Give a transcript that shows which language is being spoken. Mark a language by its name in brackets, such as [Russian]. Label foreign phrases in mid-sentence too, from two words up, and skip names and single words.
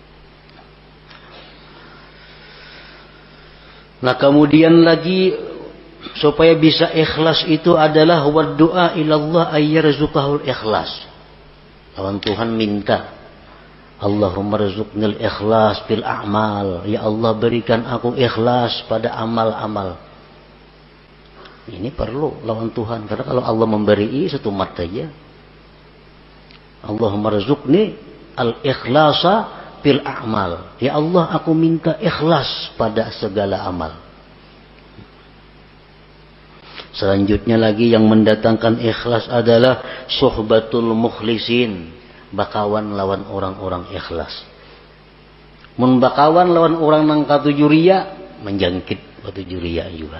[Indonesian] Nah, kemudian lagi supaya bisa ikhlas itu adalah [Arabic] ودعاء إلى الله أن يرزقه الإخلاص. [Banjar] Lawan Tuhan minta, [Arabic] اللهم ارزقني الإخلاص في الأعمال. [Indonesian] Ya Allah, berikan aku ikhlas pada amal-amal. Ini perlu lawan Tuhan, karena kalau Allah memberi satu mat saja. [Arabic] اللهم ارزقني الإخلاص في الأعمال. [Indonesian] Ya Allah, aku minta ikhlas pada segala amal. Selanjutnya lagi yang mendatangkan ikhlas adalah [Arabic] صحبة المخلصين, [Banjar] bakawan lawan orang-orang ikhlas. Mun bakawan lawan orang nang katuju riya, menjangkit katuju riya juga.